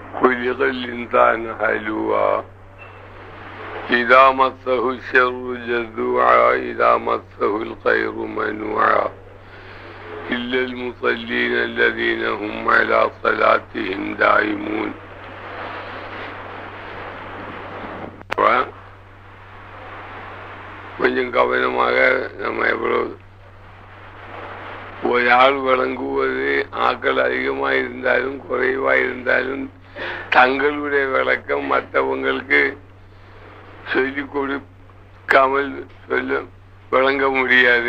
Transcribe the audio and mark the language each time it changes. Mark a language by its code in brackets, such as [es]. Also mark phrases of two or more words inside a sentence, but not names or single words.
[ar] خلق الإنسان هلوعا إذا مسه الشر جزوعا إذا مسه الخير منوعا إلا المصلين الذين هم على صلاتهم دائمون. [ta] கொஞ்சம் கவனமாக நம்ம எவ்வளவு ஒராள் விளங்குவது ஆக்கள் அதிகமாக இருந்தாலும் குறைவாக இருந்தாலும் தங்களுடைய விளக்கம் மற்றவங்களுக்கு சொல்லிக் கொடுக்காமல் விளங்க முடியாது.